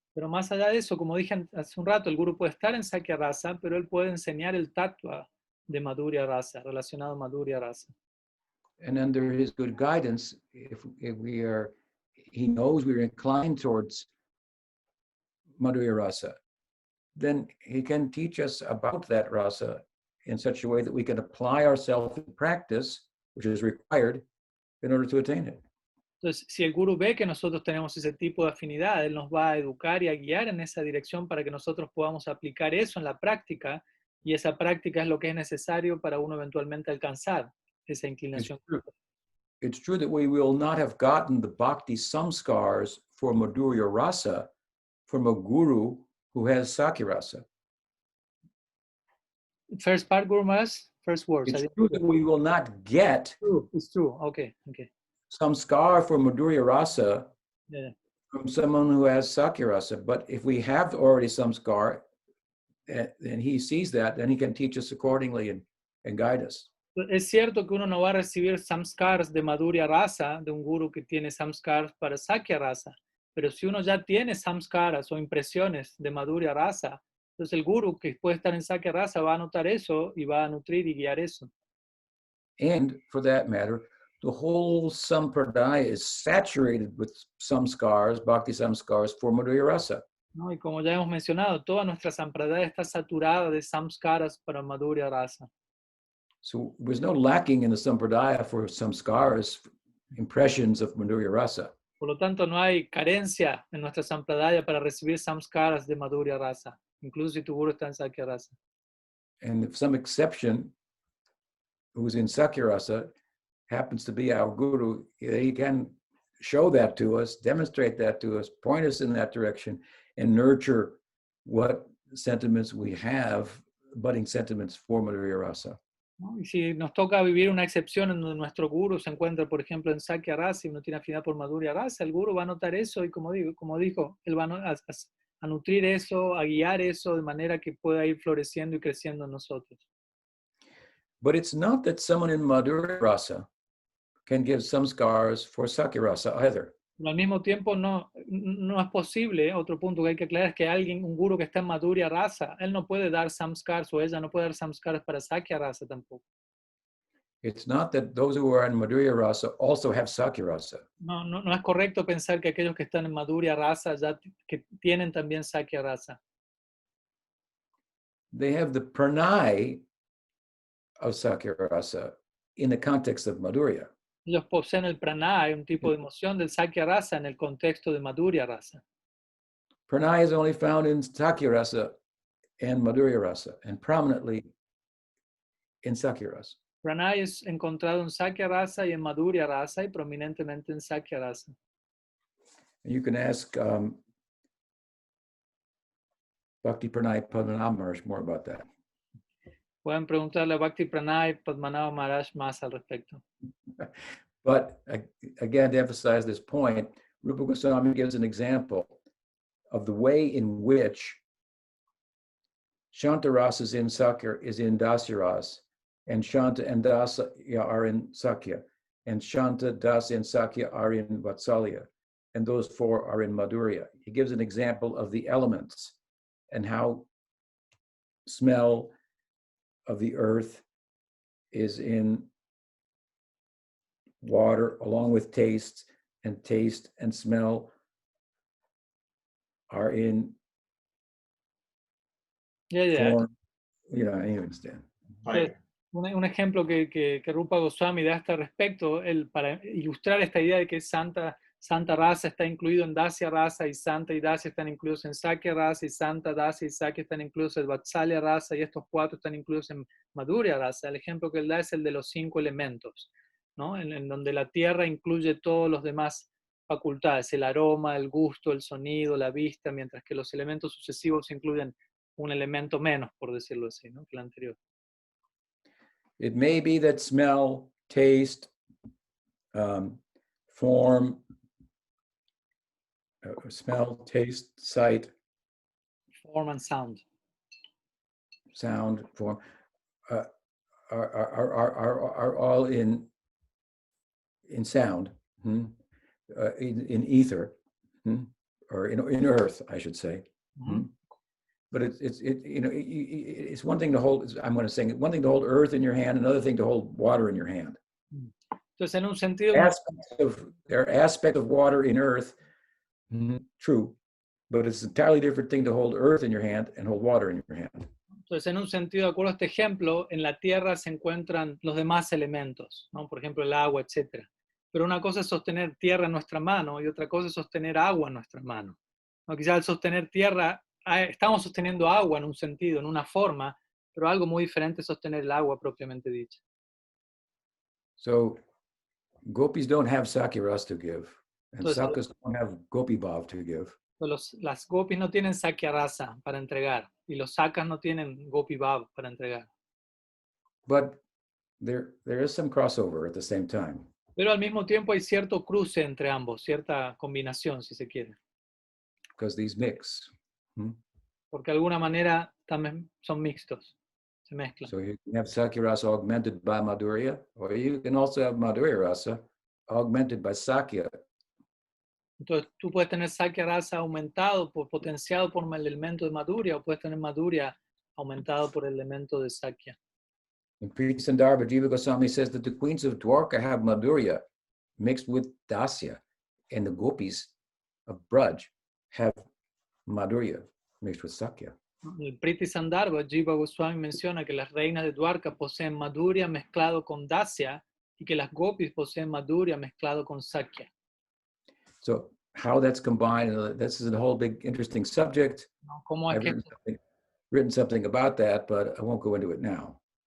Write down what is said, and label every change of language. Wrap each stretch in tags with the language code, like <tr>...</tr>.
<es>Pero más allá de eso, como dije hace un rato, el Guru puede estar en Sakya Rasa, pero él puede enseñar el tattva de Madhurya Rasa, relacionado a Madhurya Rasa.</es> <en>And under his good guidance, if he knows we're inclined towards Madhurya Rasa, then he can teach us about that rasa in such a way that we can apply ourselves in practice, which is required in order to attain it.</en> <es>Entonces, si el Guru ve que nosotros tenemos ese tipo de afinidad, él nos va a educar y a guiar en esa dirección para que nosotros podamos aplicar eso en la práctica, y esa práctica es lo que es necesario para uno eventualmente alcanzar esa inclinación.</es> <en>It's true that we will not have gotten the bhakti samskars for Madhurya Rasa from a guru who has Sakya Rasa. First part, Guru Maharaj, first words. It's true that we will not get It's true. Okay. samskar for Madhurya Rasa Yeah. from someone who has Sakya Rasa. But if we have already samskar, and he sees that, then he can teach us accordingly and guide us.</en> <es>Es cierto que uno no va a recibir samskars de Madhurya Rasa de un guru que tiene samskars para Sakya Rasa, pero si uno ya tiene samskaras o impresiones de Madhurya Rasa, entonces el guru que puede estar en Sakya Rasa va a notar eso y va a nutrir y guiar eso.</es> <en>And for that matter, the whole sampradaya is saturated with samskars, bhakti samskars for Madhurya Rasa.</en> <es>¿No? Y como ya hemos mencionado, toda nuestra sampradaya está saturada de samskaras para Madhurya Rasa.</es> <en>So there's no lacking in the sampradaya for samskaras, impressions of Madhurya Rasa.</en> <es>Por lo tanto, no hay carencia en nuestra sampradaya para recibir samskaras de Madhurya Rasa, incluso si tu guru está en Sakya Rasa.</es> <en>And if some exception who's in Sakya Rasa happens to be our guru, he can show that to us, demonstrate that to us, point us in that direction, and nurture what sentiments we have, budding sentiments for Madhurya Rasa.</en> <es>¿No? Y si nos toca vivir una excepción en donde nuestro guru se encuentra, por ejemplo, en Sakya Rasa y no tiene afinidad por Madhurya Rasa, el guru va a notar eso y como dijo, él va a nutrir eso, a guiar eso de manera que pueda ir floreciendo y creciendo en nosotros.</es> <en>But it's not that someone in Madhurya Rasa can give samskars for Sakya Rasa either.</en> <es>Pero al mismo tiempo no es posible, otro punto que hay que aclarar es que un guru que está en Madhurya Rasa, él no puede dar samskars o ella no puede dar samskars para Sakya Rasa tampoco.</es> <en>It's not that those who are in Madhurya Rasa also have Sakya Rasa.</en> <es>No es correcto pensar que aquellos que están en Madhurya Rasa que tienen también Sakya Rasa.</es> <en>They have the pranay of Sakya Rasa in the context of Madhurya.</en> <es>Ellos poseen el pranay, un tipo de emoción del Sakya Rasa en el contexto de Madhurya Rasa.</es> <en>Pranay is only found in Sakya Rasa and Madhurya Rasa, and prominently in Sakya Rasa.</en> <es>Pranay es encontrado en Sakya Rasa y en Madhurya Rasa y prominentemente en Sakya Rasa.</es> <en>You can ask Bhakti Pranay Padmanabha Maharaj more about that.</en> <es>Pueden preguntarle a Bhakti Pranay Padmanabha Maharaj más al respecto.</es> <en>But again, to emphasize this point, Rupa Goswami gives an example of the way in which Shanta Rasa is in Sakya, is in Dasya Rasa, and Shanta and Dasa are in Sakya, and Shanta, Dasa, and Sakya are in Vatsalya, and those four are in Madhurya. He gives an example of the elements and how smell of the earth is in water, along with taste and smell are in form. You understand. Fire.</en> <es>Un ejemplo que Rupa Goswami da a este respecto, para ilustrar esta idea de que Santa Rasa está incluido en Dasya Rasa y Santa y Dasya están incluidos en Sakya Rasa y Santa, Dasya y Sakya están incluidos en Vatsalya Rasa y estos cuatro están incluidos en Madhurya Rasa. El ejemplo que él da es el de los 5 elementos, ¿no? En donde la tierra incluye todos los demás facultades, el aroma, el gusto, el sonido, la vista, mientras que los elementos sucesivos incluyen un elemento menos, por decirlo así, ¿no? Que el anterior.</es> <en>It may be that smell, taste, form, smell, taste, sight, Form and sound. Sound, form, are all in sound, in ether, or in earth, I should say. Mm-hmm. But it's one thing to hold. I'm going to say one thing to hold earth in your hand, another thing to hold water in your hand.</en> <es>Entonces, en un sentido,</es> <en>there are aspects of water in earth, true, but it's an entirely different thing to hold earth in your hand and hold water in your hand.</en> <es>Entonces, en un sentido, de acuerdo a este ejemplo, en la tierra se encuentran los demás elementos, ¿no? Por ejemplo, el agua, etc. Pero una cosa es sostener tierra en nuestra mano y otra cosa es sostener agua en nuestra mano. ¿No? Quizás al sostener tierra, estamos sosteniendo agua en un sentido, en una forma, pero algo muy diferente es sostener el agua propiamente dicha.</es> <en>So, gopis don't have Sakya Rasa to give, and</en> <es>Entonces,</es> <en>Sakas don't have Gopi Bhav to give.</en> <es>Las gopis no tienen Sakya Rasa para entregar y los sakas no tienen Gopi Bhav para entregar.</es> <en>But there is some crossover at the same time.</en> <es>Pero al mismo tiempo hay cierto cruce entre ambos, cierta combinación, si se quiere.</es> <en>Because these mix.</en> <es>Porque de alguna manera también son mixtos, se mezclan.</es> <en>So you can have Sakya Rasa augmented by Madhurya, or you can also have Madhurya Rasa augmented by Sakya.</en> <es>Entonces tú puedes tener Sakya Rasa aumentado, potenciado por el elemento de Madhurya, o puedes tener Madhurya aumentado por el elemento de Sakya.</es> <en>In Priti Sandarbha, Jiva Goswami says that the queens of Dwarka have Madhurya mixed with Dasya, and the gopis of Braj have Madhurya mixed with Sakya.</en> <es>En el Priti Sandarbha, Jiva Goswami menciona que las reinas de Dwarka poseen Madhurya mezclado con Dasya y que las gopis poseen Madhurya mezclado con Sakya.</es> <en>So how that's combined, this is a whole big interesting subject.</en> <es>¿Cómo es</es> <en>I've written something about that, but I won't go into it now.</en>